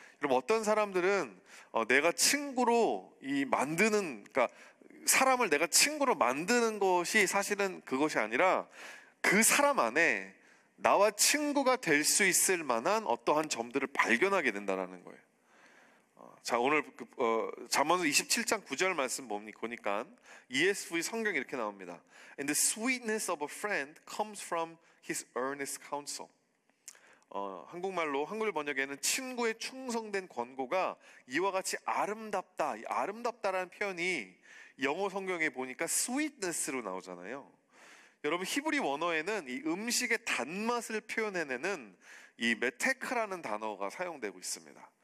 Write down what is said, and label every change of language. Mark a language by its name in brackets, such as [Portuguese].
[Korean] 여러분, 어떤 사람들은 내가 친구로 그러니까 사람을 내가 친구로 만드는 것이 사실은 그것이 아니라 그 사람 안에 나와 친구가 될 수 있을 만한 어떠한 점들을 발견하게 된다는 거예요. 자, 오늘 잠언서 27장 9절 말씀 보니까 ESV 성경이 이렇게 나옵니다. [English] And the sweetness of a friend comes from his earnest counsel. [Korean] 한국말로, 한글 번역에는 친구의 충성된 권고가 이와 같이 아름답다. 이 아름답다라는 표현이 영어 성경에 보니까 sweetness로 나오잖아요. 여러분, 히브리 원어에는 이 음식의 단맛을 표현해내는 이 메테크라는 단어가 사용되고 있습니다.